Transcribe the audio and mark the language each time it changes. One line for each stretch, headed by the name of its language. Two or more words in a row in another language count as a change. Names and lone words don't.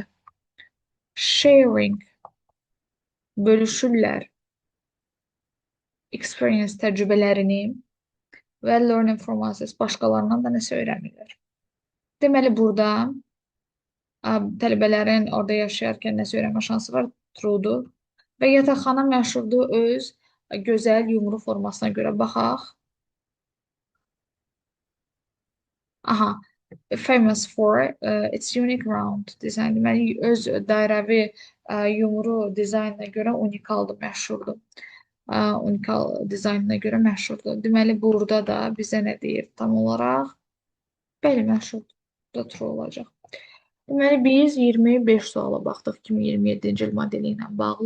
Azerbaijani: Sharing, bölüşürlər experience təcrübələrini və
English: learn informations,
Azerbaijani: başqalarından da nəsə öyrənirlər. Deməli, burada tələbələrin orada yaşayarkən nəsə öyrənmə şansı var, truedur. Və yataqxana məşhurdur öz gözəl yumru formasına görə. Baxaq.
English: Aha, famous for its unique round design.
Azerbaijani: Deməli, öz dairəvi yumru dizaynına görə unikaldır, məşhurdur. Unikal dizaynına görə məşhurdur. Deməli, burada da bizə nə deyir tam olaraq? Bəli, məşhurdur. Bu da true olacaq. Deməli, biz 25 suala baxdıq 2027-ci il modeli ilə bağlı.